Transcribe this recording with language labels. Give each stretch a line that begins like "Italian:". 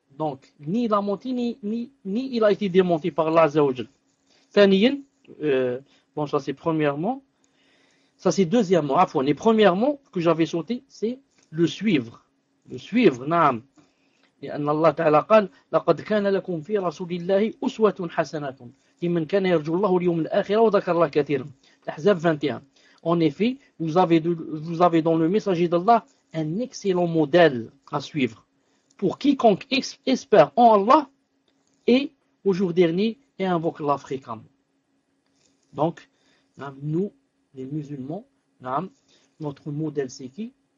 French: Donc, ni il a menti, ni il a été démenti par Allah Azzawajal. Taniyin, bon, ça c'est premièrement. Ça c'est deuxièmement, à fond. Et premièrement, que j'avais sauté, c'est le suivre. Le suivre, naam. Et Allah Ta'ala
Arabic: قال, لقد كان لكم في رسول الله أسوة حسنة لمن كان يرجو الله اليوم الآخر وذكر الله كثيرا. الأحزاب 21.
French: En effet, vous avez dans le messager d'Allah un excellent modèle à suivre pour quiconque espère en Allah et au jour dernier et invoque Allah fréquemment. Donc, nous, les musulmans, notre modèle c'est qui?